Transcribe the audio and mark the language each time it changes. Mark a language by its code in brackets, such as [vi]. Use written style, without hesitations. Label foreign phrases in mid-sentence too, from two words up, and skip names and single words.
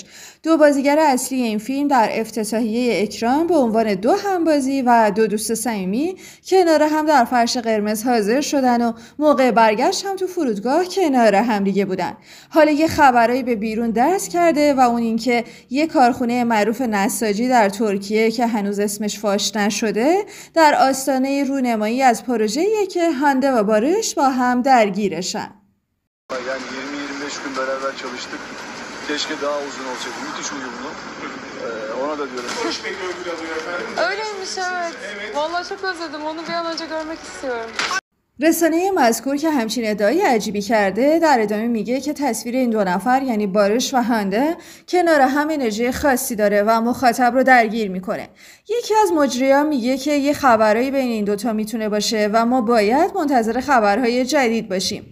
[fa] دو بازیگر اصلی این فیلم در افتتاحیه اکران به عنوان دو همبازی و دو دوست صمیمی کنار هم در فرش قرمز حاضر شدن و موقع برگشت هم تو فرودگاه کنار هم دیگه بودن. حالا یه خبرایی به بیرون دست کرده و اون اینکه یه کارخونه معروف نساجی در ترکیه که هنوز اسمش فاش نشده در آستانه رونمایی از پروژه‌ای که هانده و باریش با هم درگیرشن. [tr] Yani 20-25 gün beraber çalıştık. Keşke daha uzun olsaydı. Müthiş uyumlu. Ona da diyorum. Görüşmek öyle oluyor efendim. Öyleymiş, evet. Vallahi çok özledim. Onu bir an önce görmek istiyorum. [fa] رسانه مذکور که همچین ادعای عجیبی کرده در ادامه میگه که تصویر این دو نفر یعنی باریش و هانده کنار هم انرژی خاصی داره و مخاطب رو درگیر میکنه. یکی از مجریان میگه که یه خبرایی بین این دوتا میتونه باشه و ما باید منتظر خبرهای جدید باشیم.